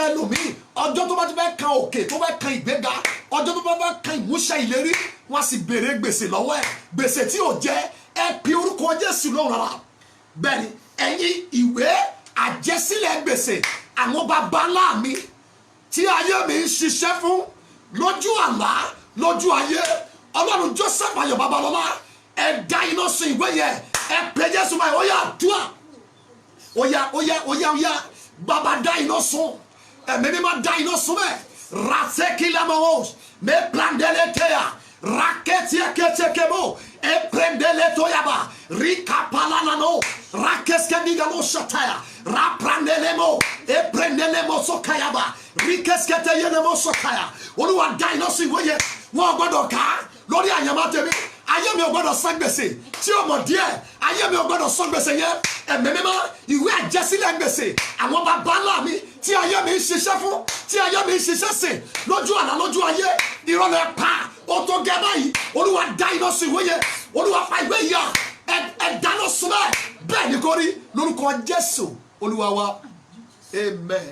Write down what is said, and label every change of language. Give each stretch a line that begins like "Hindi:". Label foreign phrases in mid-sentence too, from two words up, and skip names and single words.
Yoruba: ẹlòmíì ọjọ́ tó bá ti fẹ́ kan òkè tó fẹ́ kan ìgbéga ọjọ́ tó bá fẹ́ kan ìmúṣẹ ìlérí wọ́n sì béèrè gbèsè lọ́wọ́ ẹ̀ gbèsè tí ò jẹ́ ẹ pe orúkọ Jésù lóhùn rárá bẹ́ẹ̀ ni ẹ̀yin ìwé àjẹsílẹ̀ gbèsè àwọn bàbá ńlá mi tí ayé mi ń ṣiṣẹ́ fún lójú àlá lójú ayé Ọlọ́run Joseph Ayọ̀ Babalọ́lá ẹ dá iná sun ìwé yẹn ẹ pe Jésù báyìí ó yá dùà ó yá bàbá dá iná sun ẹ̀mí mi máa dá iná sun bẹ́ẹ̀ rasekilamos me plandele teya raketekemo e prendele toyaba rikapalanano rakeskendigalo shataya raprandelemo e prendelemo sokayaba rikesketeyenemo sokaya Olúwa dá iná sun ìwé yẹn wọn gbọ́dọ̀ ká lórí àyànmọ́ tèmi ayé mi ò gbọ́dọ̀ san gbèsè tí o mọ̀ díẹ̀ ayé mi ò gbọ́dọ̀ san gbèsè yẹn ẹ̀mí mímọ́ ìwé àjẹsílẹ̀ gbèsè àwọn bàbá ńlá mi tí ayé mi ń ṣiṣẹ́ fún tí ayé mi ń ṣiṣẹ́ sìn lójú àlá lójú ayé ìrọ̀lẹ́ pa ó tó gẹ́ báyìí Olúwa dá iná sun ìwé yẹn Olúwa fa ìwé yà ẹ dáná sun bẹ́ẹ̀ ni kò rí lórúkọ Jésù Olúwa wa amen.